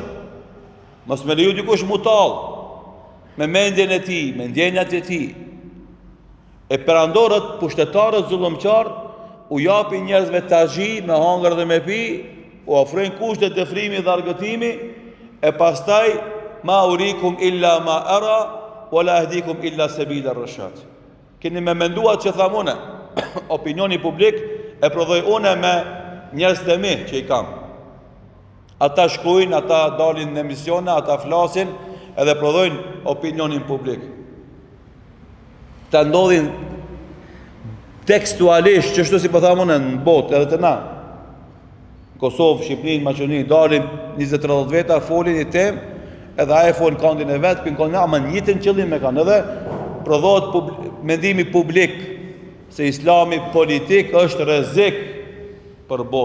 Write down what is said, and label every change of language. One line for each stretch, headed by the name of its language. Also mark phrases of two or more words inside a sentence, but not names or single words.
Albanian: Mos me leju dikush mutall me mendjen e tij, me ndjenjat e tij. E perandorët, pushtetarët zullumqtar u japin njerëzve tazhi me hongër dhe me pi, u ofrojnë kushtet e frimi dhe argëtimi, e pastaj
Arabic: ما أريكم إلا ما أرى، ولا أهديكم إلا سبيل الرشاد.
Albanian: Keni me menduat që thamune, opinioni publik e prodhoj une me njerëz të mi që i kam. Ata shkruajnë, ata dalin në emisione, ata flasin edhe prodhojnë opinionin publik. Ta ndodhin tekstualisht, që shtu si po thamune në botë edhe të na, Kosovë, Shqipërinë, Maqedoni, dalin 20-30 veta, folin i temë, edhe aje folin kandin e vetë, pinë kandin, ama njëtën qëllim me kanë, edhe prodhohet mendimi publik, se islami politik është rrezik për botën.